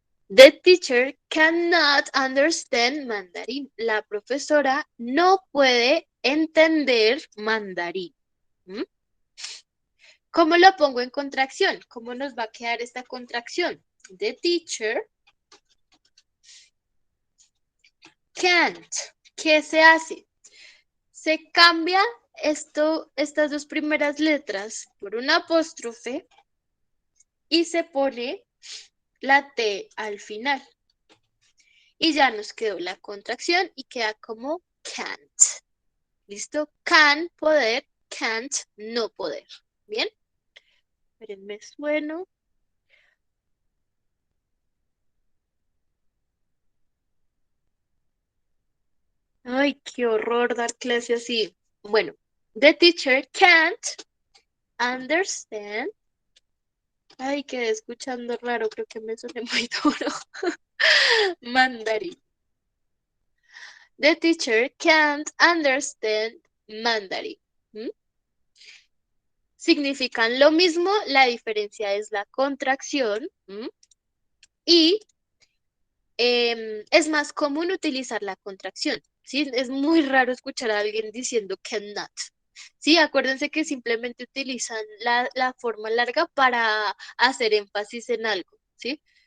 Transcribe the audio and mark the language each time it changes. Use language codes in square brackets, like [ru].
[en] The teacher cannot understand mandarín. [es] La profesora no puede entender mandarín. ¿Mm? ¿Cómo lo pongo en contracción? ¿Cómo nos va a quedar esta contracción? [en] The teacher can't. [es] ¿Qué se hace? Se cambia estas dos primeras letras por una apóstrofe y se pone la T al final. Y ya nos quedó la contracción y queda como can't. ¿Listo? Can, poder, can't, no poder. ¿Bien? Espérenme, sueno. Ay, qué horror dar clase así. [en] Bueno, the teacher can't understand. [es] Ay, quedé escuchando raro, creo que me suene muy duro. Mandarín. [en] The teacher can't understand Mandarin. ¿Mm? [es] Significan lo mismo, la diferencia es la contracción. ¿Mm? Y es más común utilizar la contracción. ¿Sí? Es muy raro escuchar a alguien diciendo cannot. Sí, acuérdense que simplemente utilizan la forma larga para hacer énfasis en algo, ¿sí?